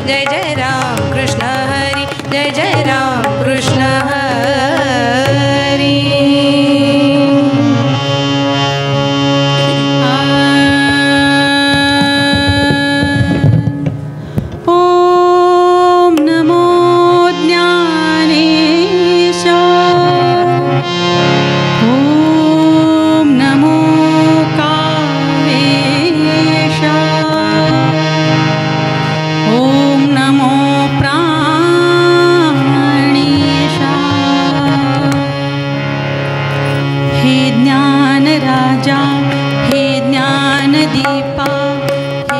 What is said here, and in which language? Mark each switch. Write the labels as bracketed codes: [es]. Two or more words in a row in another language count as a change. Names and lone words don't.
[mr] जय राम कृष्ण हरी जय जय राम कृष्ण हरी [sa] ओम नमो ज्ञानेशाय ओम नमो कामेशाय ओम नमो प्राणेशाय [mr] हे ज्ञान राजा हे ज्ञान दीपा हे